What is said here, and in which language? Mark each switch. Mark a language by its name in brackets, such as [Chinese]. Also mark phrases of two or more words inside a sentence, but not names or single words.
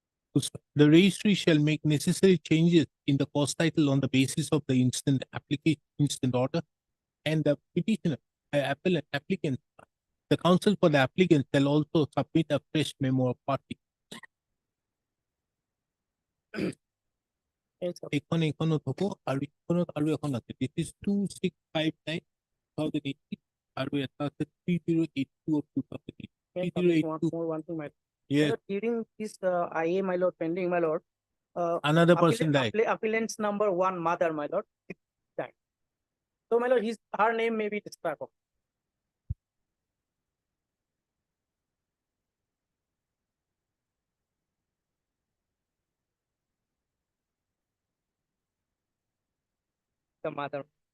[English] The registry shall make necessary changes in the cause title on the basis of the instant order, and the petitioner, applicant, the counsel for the applicant shall also submit a fresh memo of party. [Assamese] এখনো থবো আৰু এখন আছে, [English] this is 2659 2018 [Assamese] আৰু এটা আছে [English] 3082 of 2018. 3082. Yes. During this IA, my lord, pending, my lord. Another person died. Appellant's number 1, mother, my lord, died. So, my lord, her name may be described. The mother.